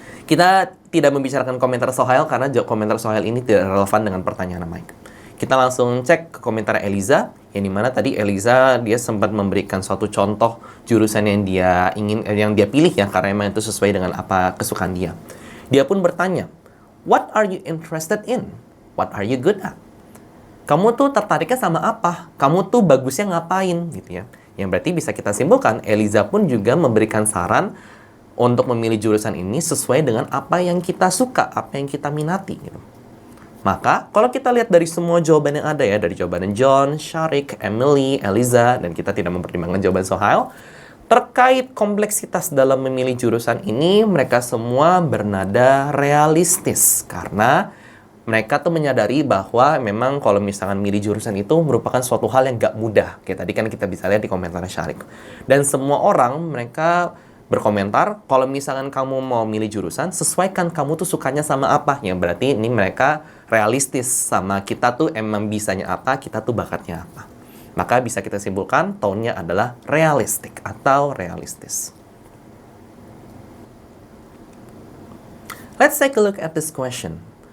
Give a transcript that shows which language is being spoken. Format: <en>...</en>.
<id>Kita tidak membicarakan komentar Sohail karena komentar Sohail ini tidak relevan dengan pertanyaan Mike. Kita langsung cek ke komentar Eliza, yang dimana tadi Eliza dia sempat memberikan suatu contoh jurusan yang dia pilih ya, karena memang itu sesuai dengan apa kesukaan dia. Dia pun bertanya,</id> <en>what are you interested in? What are you good at?</en> <id>Kamu tuh tertariknya sama apa? Kamu tuh bagusnya ngapain? Gitu ya. Yang berarti bisa kita simpulkan, Eliza pun juga memberikan saran untuk memilih jurusan ini sesuai dengan apa yang kita suka, apa yang kita minati. Gitu. Maka, kalau kita lihat dari semua jawaban yang ada ya, dari jawaban John, Sharik, Emily, Eliza, dan kita tidak mempertimbangkan jawaban Sohail, terkait kompleksitas dalam memilih jurusan ini, mereka semua bernada realistis. Karena mereka tuh menyadari bahwa memang kalau misalkan milih jurusan itu merupakan suatu hal yang gak mudah. Kayak tadi kan kita bisa lihat di komentar Sharik. Dan semua orang mereka berkomentar, kalau misalkan kamu mau milih jurusan, sesuaikan kamu tuh sukanya sama apa. Yang berarti ini mereka realistis sama kita tuh emang bisanya apa, kita tuh bakatnya apa. Maka bisa kita simpulkan, tone-nya adalah realistik atau realistis.</id> <en>Let's take a look at this question.</en>